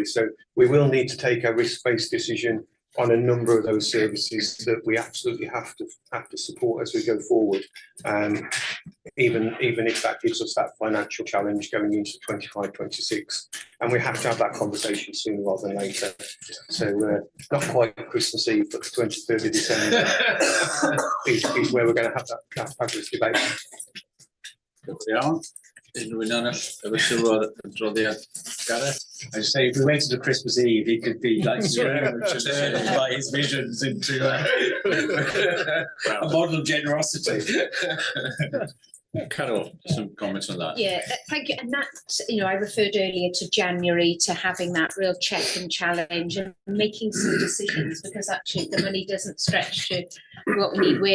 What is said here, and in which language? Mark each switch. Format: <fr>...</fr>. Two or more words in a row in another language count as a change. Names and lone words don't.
<en>So we will need to take a risk-based decision on a number of those services that we absolutely have to support as we go forward, even if that gives us that financial challenge going into 25-26, and we have to have that conversation sooner rather than later. So not quite Christmas Eve, but the 23rd of December is where we're going to have that fabulous debate. Yeah.</en> <cy>Unrhyw un arall efo sylw ar y adroddiad? Gareth?</cy> <en>I just say, if we waited to Christmas Eve, he could be like Scrooge and by his visions into a model of generosity. Carol, some comments on that? Yeah, thank you. And that, I referred earlier to January, to having that real check and challenge and making some decisions, because actually the money doesn't stretch to what we need.</en>